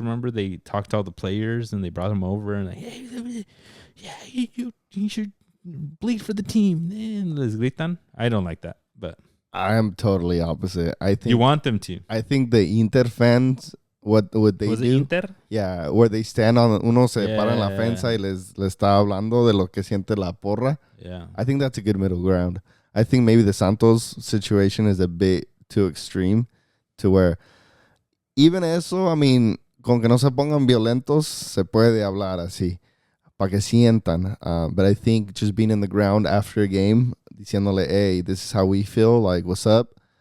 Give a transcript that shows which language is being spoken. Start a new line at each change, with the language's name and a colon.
English: Remember, they talked to all the players and they brought them over and like, hey, yeah, you should bleed for the team. And
Spanish: les gritan.
English: I don't like that, but I am totally opposite. I think you want them to. I think the Inter fans, what they do? Was it Inter? Yeah, where they stand on,
Spanish: uno se para en la fensa y les está hablando de lo que siente la porra.
English: Yeah, I think that's a good middle ground. I think maybe the Santos situation is a bit too extreme to where even
Spanish: eso,
English: I mean,
Spanish: con que no se pongan violentos, se puede hablar así, para que sientan.
English: But I think just being in the ground after a game,
Spanish: diciéndole,
English: hey, this is how we feel, like, what's up?